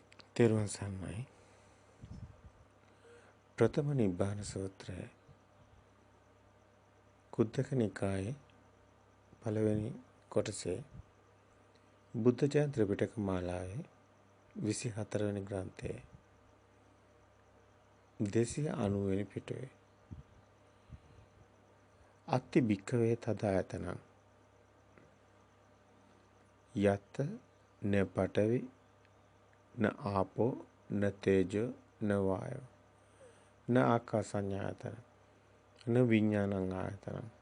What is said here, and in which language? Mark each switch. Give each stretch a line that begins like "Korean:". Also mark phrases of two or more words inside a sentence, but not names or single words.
Sinhala: තෙරුවන් සරණයි. ප්‍රථම නිබ්බාන සූත්‍රය කුද්දක නිකායේ පළවෙනි කොටසේ බුද්ධ ජයන්ති ත්‍රිපිටක මාලාවේ 24 වෙනි ග්‍රන්ථයේ 290 වෙනි පිටුවේ
Pali: අත්ති භික්ඛවේ තදායතනං යත් න පඨවි න ආපෝ න තේජෝ න වායෝ න ආකාසඤ්ඤායතන න විඥානං ආයතන